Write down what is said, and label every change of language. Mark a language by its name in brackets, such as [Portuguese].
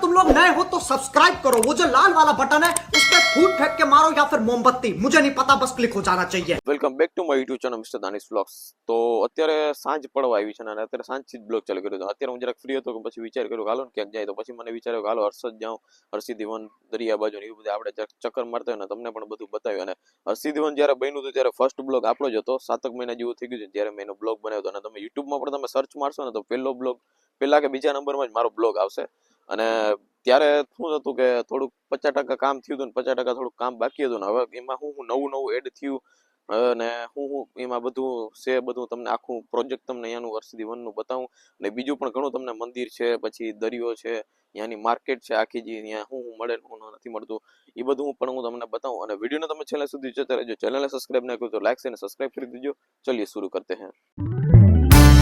[Hindi] लोग नए हो तो सब्सक्राइब करो, वो जो लाल वाला बटन है उस पर फूट फेंक के मारो या फिर मोमबत्ती, मुझे नहीं पता, बस क्लिक हो जाना चाहिए। [Gujarati] Welcome back to my YouTube channel mister Danish vlogs. તો અત્યારે સાંજ પડવા આવી છે અને અત્યારે સાંજથી જ બ્લોગ ચાલુ કર્યો હતો। અત્યારે હું જરાક ફ્રી હતો પછી વિચાર કર્યો હાલો ને ક્યાંક જાય, તો પછી મને વિચાર્યો કે હાલો હર્ષદ જાઉં, હર્ષિદીવન દરિયા બાજુ ને એવું બધું આપણે ચક્કર મારતા હોય ને તમને પણ બધું બતાવ્યું। અને હર્ષિદીવન જ્યારે બન્યું હતું ત્યારે ફર્સ્ટ બ્લોગ આપણો જ હતો, 7 મહિના જેવું થઈ ગયું છે જ્યારે મેં એનો બ્લોગ બનાવ્યો હતો। અને તમે યુટ્યુબમાં પણ તમે સર્ચ મારશો ને તો પહેલો બ્લોગ પહેલા કે બીજા નંબરમાં જ મારો બ્લોગ આવશે। અને ત્યારે શું હતું કે થોડુંક 50% કામ થયું હતું ને 50% થોડુંક કામ બાકી હતું ને હવે એમાં હું નવું એડ થયું અને હું એમાં બધું છે, બધું તમને આખું પ્રોજેક્ટ તમને અહીંયાનું હર્ષિદીવનનું બતાવું। અને બીજું પણ ઘણું તમને મંદિર છે, પછી દરિયો છે, અહીંયાની માર્કેટ છે આખી, જે અહીંયા શું મળે શું નથી મળતું એ બધું પણ હું તમને બતાવું। અને વિડીયોને તમે છેલ્લે સુધી જોતા રહેજો। ચેનલને સબસ્ક્રાઇબ ના કર્યું તો લાઈક અને સબસ્ક્રાઇબ કરી દીજો। [Hindi] ચલિए शुरू करते हैं।